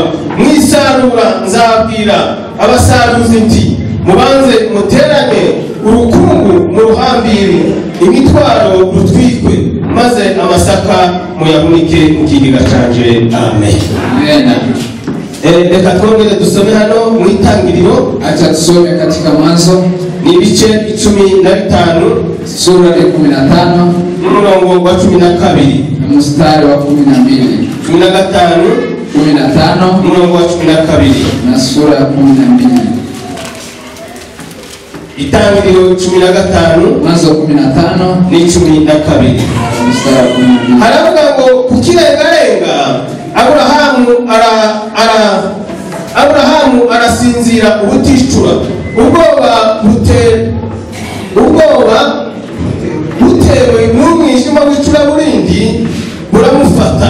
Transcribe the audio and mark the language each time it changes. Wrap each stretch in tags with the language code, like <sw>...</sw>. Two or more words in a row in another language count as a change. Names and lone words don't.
<rn>Mwisarura nzabwira abasaruzi nti mubanze muterane urukungu mu ruhambiri, imitwaro rutwikwe, maze amasaka muyahunike mu kigega canje. Amen.</rn> <rw>Reka twongere dusome hano mu itangiriro.</rw> <sw>Acha tusome katika Mwanzo</sw> <rw>ni ibice 15</rw> <sw>sura ya 15</sw> <rw>n'umurongo wa 12</rw> <sw>na mstari wa 12,</sw> <rw>15 n'umurongo wa 12</rw> <sw>na sura ya 12.</sw> <rw>Itangiriro 15</rw> <sw>Mwanzo 15</sw> <rw>ni 12</rw> <sw>mstari wa 12.</sw> <rw>Haravuga ngo kukirengarenga Aburahamu arasinzira ubuticura. Ubwoba butewe n'umwijima w'icuraburindi buramufata.</rw>